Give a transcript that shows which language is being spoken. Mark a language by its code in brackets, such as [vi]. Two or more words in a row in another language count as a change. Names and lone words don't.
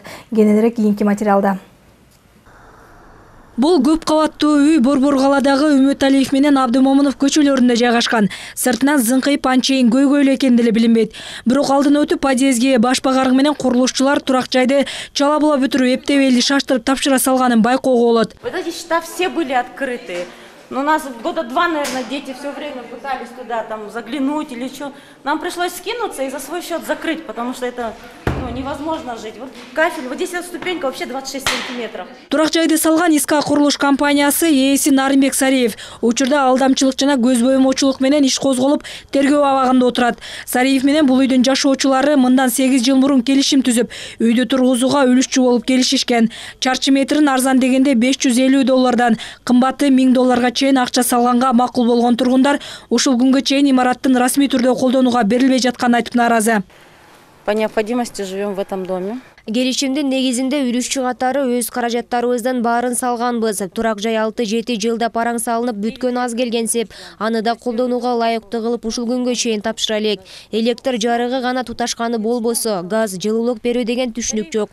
[ky] Кененирээк кийинки материалда. Бул көп кабаттуу үй Борбор калаадагы Үмүталиев менен Абдымомунов көчөлөрүндө жайгашкан. Сыртынан зыңкыйып анчейин көйгөйлүү экени деле билинбейт. Бирок алдын өтүп подъездге баш багарың менен курулушчулар турак жайды чала була бүтүрүп, эптеп элди шаштырып тапшыра салганын байкоого болот. [ru] Вот эти счета все были открыты. Но у нас года 2, наверное, дети все время пытались туда там заглянуть или что. Нам пришлось скинуться и за свой счет закрыть, потому что это невозможно жить. Вот кафель, вот здесь вот ступенька вообще 26 сантиметров. [ky] Турак жайды салган ИСК курулуш компаниясы ээси Нарымбек Сариев. Учурда алдамчылык жана көз боемоочулук менен иш козголуп, тергөө абагында отурат. Сариев менен бул үйдүн жашоочулары мындан 8 жыл мурун келишим түзүп, үйдү тургузууга үлүшчү болуп келишишкен. Чарчы метрин арзан дегенде $550, кымбаты $1000 чейин акча салганга макул болгон тургундар ушул күнгө чейин имараттын расмий түрдө колдонууга берилбей жатканын айтып нааразы. [ru] По необходимости живем в этом доме. [ky] Келишимдин негизинде үлүшчү катары өз каражаттарыбыздан баарын салганбыз. Турак жай 6-7 жылда параң салынып бүткөн аз келгенсип, аны да колдонууга ылайыктуу кылып ушул күнгө чейин тапшыра элек. Электр жарыгы гана туташканы болбосо, газ, жылуулук берүү деген түшүнүк жок.